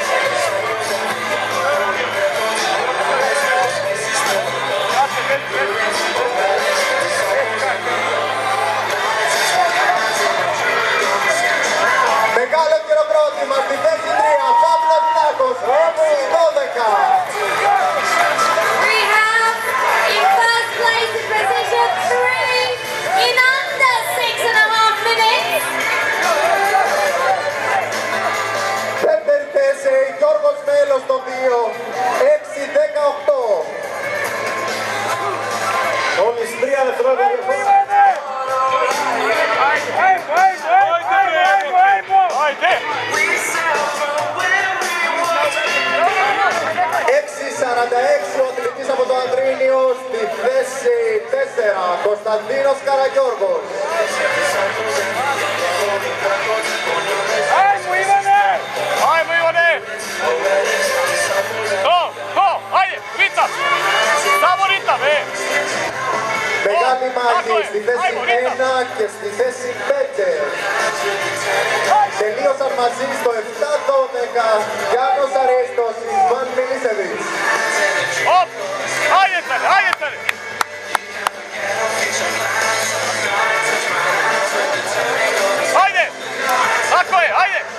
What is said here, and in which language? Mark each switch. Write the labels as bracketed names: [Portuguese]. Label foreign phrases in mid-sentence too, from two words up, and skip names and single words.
[Greek] Μεγάλο χειροκρότημα στη θέση 3, Παύλος Βλάχος, 6-12. [English] We have in first place in position 3 in under 6.5 minutes. [Greek] Δεύτερη θέση, Γιώργος Μέλος το 2, 6-18. Μόλις 3 δευτερόλεπτα διαφορά. [Serbian] Ajde! [Greek] 6-46 ο αθλητής από το Ανδρίνιο στη θέση 4, Κωνσταντίνος Καραγιώργος. [Serbian] Ajmo, Ivane! Ajmo, Ivane! To, ajde, ritam! Samo ritam, [Greek] Μεγάλη μάχη στη θέση 1 και στη θέση 5. Τελείωσαν μαζί στο 7-12 Γιάννος Αρίστος, Ιβάν Μιλίσεβιτς. Hop! [Serbian] Ajde, Tare, ajde, Tare! Ajde! Tako je, ajde!